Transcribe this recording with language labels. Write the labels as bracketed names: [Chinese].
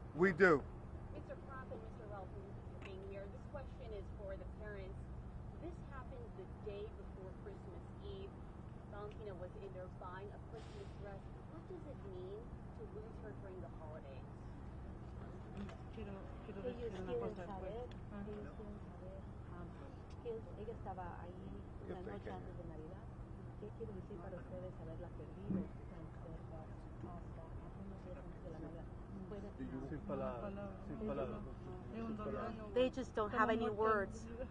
[English] We do. Mr. Crump and Mr. Ravipudi for being here. This question is for the parents. This happened the day before Christmas Eve. Valentina was in there buying a Christmas dress. What does it mean to lose her during the holidays? [Spanish] Quiero decir una cosa después. Que ella estaba ahí una noche antes de Navidad. ¿Qué quiere decir para ustedes haberla perdido tan cerca hasta unos días antes de la Navidad? Sin palabras. Sin palabras. [English] They just don't have any words.